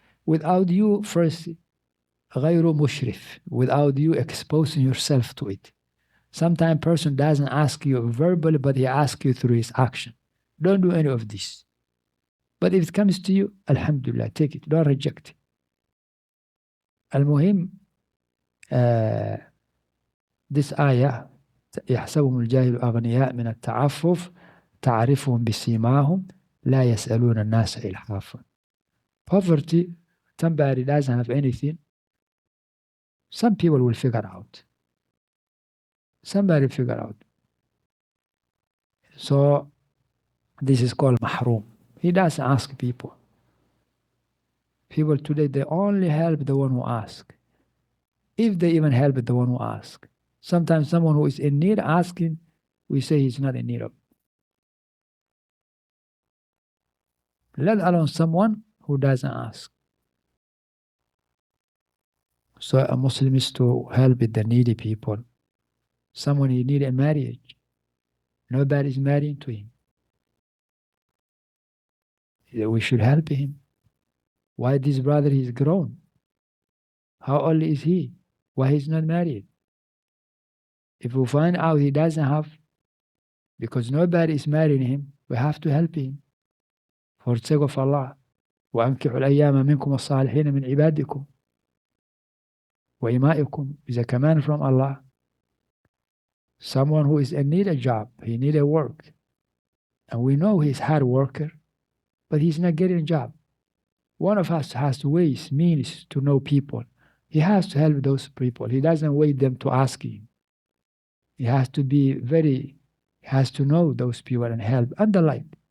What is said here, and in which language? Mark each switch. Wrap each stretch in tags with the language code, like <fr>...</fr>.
<en>Without you first,</en> <ar>غير مشرف,</ar> <en>without you exposing yourself to it. Sometimes a person doesn't ask you verbally, but he asks you through his action. Don't do any of this. But if it comes to you, alhamdulillah, take it. Don't reject it.</en> <ar>المهم,</ar> <en>this ayah,</en> <ar>يحسبهم الجاهل أغنياء من التعفف تعرفهم بسيماهم لا يسألون الناس إلحافا.</ar> <en>Poverty, somebody doesn't have anything, some people will figure out. Somebody figure out. So this is called mahroom. He doesn't ask people. People today, they only help the one who asks. If they even help the one who asks. Sometimes someone who is in need asking, we say he's not in need of. Let alone someone who doesn't ask. So a Muslim is to help the needy people. Someone he need a marriage. Nobody is marrying to him. We should help him. Why this brother is grown? How old is he? Why he's not married? If we find out he doesn't have, because nobody is marrying him, we have to help him. For the sake of Allah.</en> <ar>وأنكحوا الأيام منكم والصالحين من عبادكم وإمائكم</ar> <en>is a command from Allah. Someone who is in need a job, he need a work. And we know he's a hard worker, but he's not getting a job. One of us has ways, means to know people. He has to help those people. He doesn't wait them to ask him. He has to be he has to know those people and help. And the like.</en>